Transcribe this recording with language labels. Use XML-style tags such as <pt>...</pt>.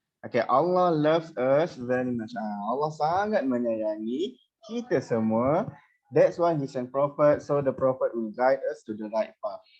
<en>Okay, Allah loves us very much.</en> <ms>Allah sangat menyayangi kita semua.</ms> <en>That's why He sent prophet, so the prophet will guide us to the right path.</en>